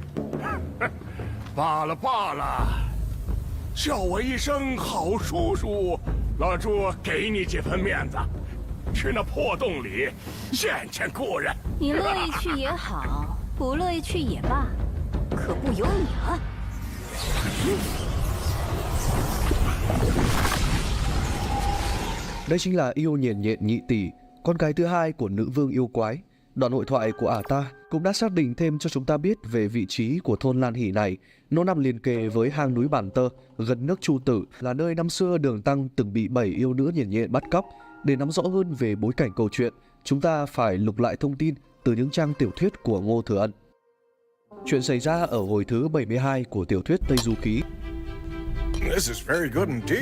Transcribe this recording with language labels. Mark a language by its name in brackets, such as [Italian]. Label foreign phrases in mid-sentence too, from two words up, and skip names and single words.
[Chinese] 罢了罢了，叫我一声好叔叔，老朱给你几分面子，去那破洞里见见故人。你乐意去也好，不乐意去也罢，可不由你了。 [Vietnamese] Đây chính là yêu nhện nhện nhị tỷ, con gái thứ hai của nữ vương yêu quái. Đoạn hội thoại của ả ta cũng đã xác định thêm cho chúng ta biết về vị trí của thôn Lan Hỷ này. Nó nằm liền kề với hang núi Bản Tơ, gần nước Chu Tử, là nơi năm xưa Đường Tăng từng bị 7 yêu nữ nhện nhện bắt cóc. Để nắm rõ hơn về bối cảnh câu chuyện, chúng ta phải lục lại thông tin từ những trang tiểu thuyết của Ngô Thừa Ân. Chuyện xảy ra ở hồi thứ 72 của tiểu thuyết Tây Du Ký. [English] This is very good indeed.